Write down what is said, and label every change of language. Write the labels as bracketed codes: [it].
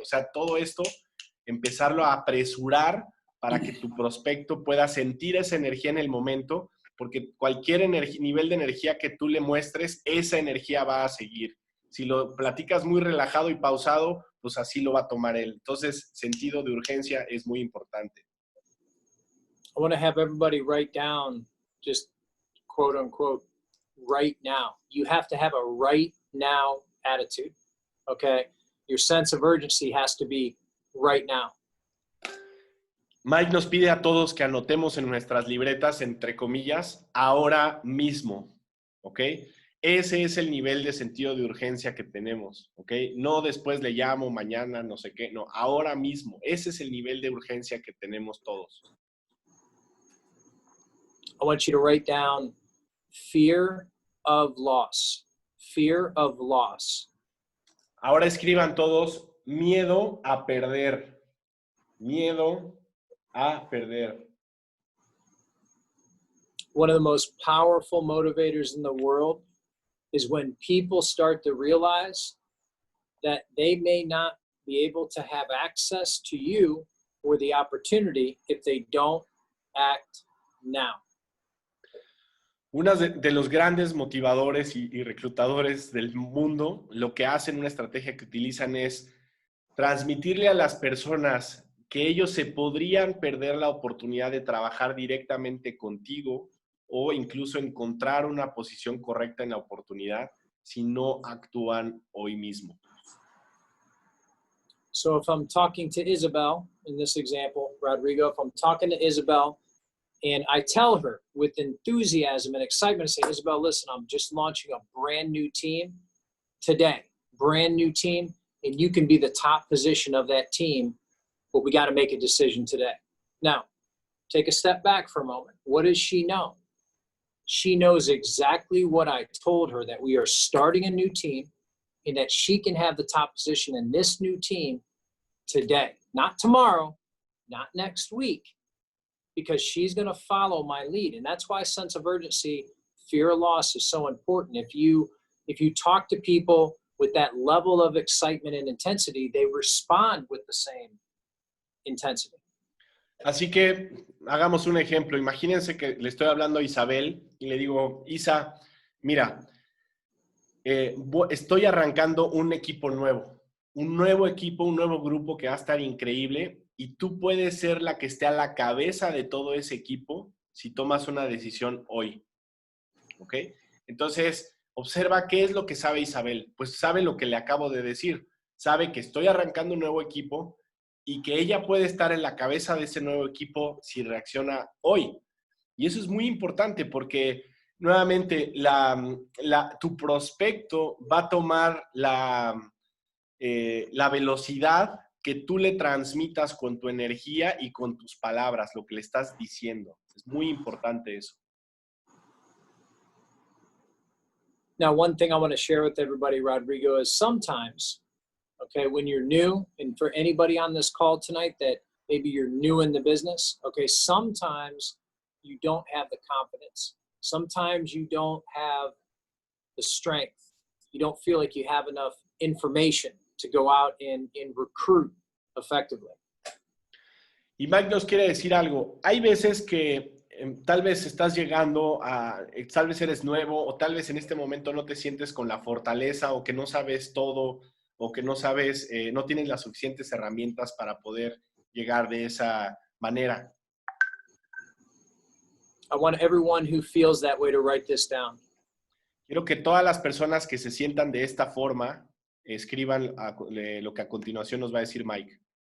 [es] O sea, todo esto, empezarlo a apresurar para que tu prospecto pueda sentir esa energía en el momento, porque cualquier nivel de energía que tú le muestres, esa energía va a seguir. Si lo platicas muy relajado y pausado, pues así lo va a tomar él. Entonces, sentido de urgencia es muy importante. [en] I want to have everybody write down, just quote unquote, right now. You have to have a right now attitude, okay? Your sense of urgency has to be right now. [es] Mike nos pide a todos que anotemos en nuestras libretas, entre comillas, ahora mismo, ¿ok? Ese es el nivel de sentido de urgencia que tenemos, ¿ok? No después le llamo, mañana, no sé qué, no, ahora mismo. Ese es el nivel de urgencia que tenemos todos. [en] I want you to write down fear of loss. Fear of loss. [es] Ahora escriban todos miedo a perder. Miedo a perder. [en] One of the most powerful motivators in the world is when people start to realize that they may not be able to have access to you or the opportunity if they don't act now. [es] Uno de los grandes motivadores y reclutadores del mundo, lo que hacen, una estrategia que utilizan es transmitirle a las personas que ellos se podrían perder la oportunidad de trabajar directamente contigo o incluso encontrar una posición correcta en la oportunidad si no actúan hoy mismo. [en] So if I'm talking to Isabel, in this example, Rodrigo, if I'm talking to Isabel, and I tell her with enthusiasm and excitement, I say, Isabel, listen, I'm just launching a brand new team today, brand new team, and you can be the top position of that team, but we got to make a decision today. Now, take a step back for a moment. What does she know? She knows exactly what I told her, that we are starting a new team and that she can have the top position in this new team today, not tomorrow, not next week, because she's going to follow my lead. And that's why sense of urgency, fear of loss is so important. If you talk to people with that level of excitement and intensity, they respond with the same intensity. [es] Así que hagamos un ejemplo. Imagínense que le estoy hablando a Isabel y le digo, Isa, mira, estoy arrancando un equipo nuevo, un nuevo equipo, un nuevo grupo que va a estar increíble. Y tú puedes ser la que esté a la cabeza de todo ese equipo si tomas una decisión hoy. ¿Ok? Entonces, observa qué es lo que sabe Isabel. Pues sabe lo que le acabo de decir. Sabe que estoy arrancando un nuevo equipo y que ella puede estar en la cabeza de ese nuevo equipo si reacciona hoy. Y eso es muy importante porque, nuevamente, tu prospecto va a tomar la velocidad que tú le transmitas con tu energía y con tus palabras, lo que le estás diciendo. Es muy importante eso. [en] Now, one thing I want to share with everybody, Rodrigo, is sometimes, okay, when you're new, and for anybody on this call tonight that maybe you're new in the business, okay, sometimes you don't have the confidence. Sometimes you don't have the strength. You don't feel like you have enough information to go out and recruit effectively. [es] Y Mike nos quiere decir algo. Hay veces que tal vez estás llegando tal vez eres nuevo o tal vez en este momento no te sientes con la fortaleza o que no sabes todo o que no sabes, no tienes las suficientes herramientas para poder llegar de esa manera. [en] I want everyone who feels that way to write this down. [es] Quiero que todas las personas que se sientan de esta forma escriban lo que a continuación nos va a decir Mike.